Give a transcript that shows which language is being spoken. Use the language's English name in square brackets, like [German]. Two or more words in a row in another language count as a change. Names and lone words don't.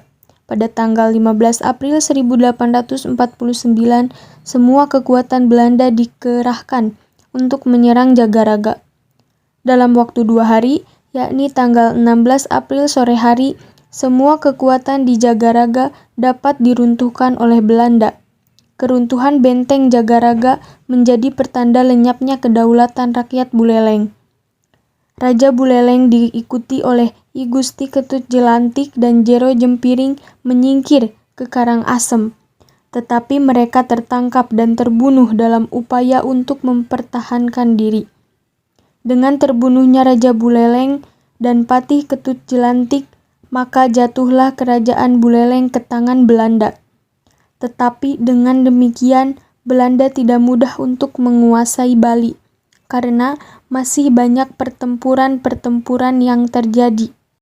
[Indonesian] Pada tanggal 15 April 1849, semua kekuatan Belanda dikerahkan untuk menyerang Jagaraga. Dalam waktu 2 hari, yakni tanggal 16 April sore hari, semua kekuatan di Jagaraga dapat diruntuhkan oleh Belanda. Keruntuhan benteng Jagaraga menjadi pertanda lenyapnya kedaulatan rakyat Buleleng. Raja Buleleng diikuti oleh I Gusti Ketut Jelantik dan Jero Jempiring menyingkir ke Karangasem. Tetapi mereka tertangkap dan terbunuh dalam upaya untuk mempertahankan diri. Dengan terbunuhnya Raja Buleleng dan Patih Ketut Jelantik, maka jatuhlah kerajaan Buleleng ke tangan Belanda. Tetapi dengan demikian, Belanda tidak mudah untuk menguasai Bali, karena masih banyak pertempuran-pertempuran yang terjadi.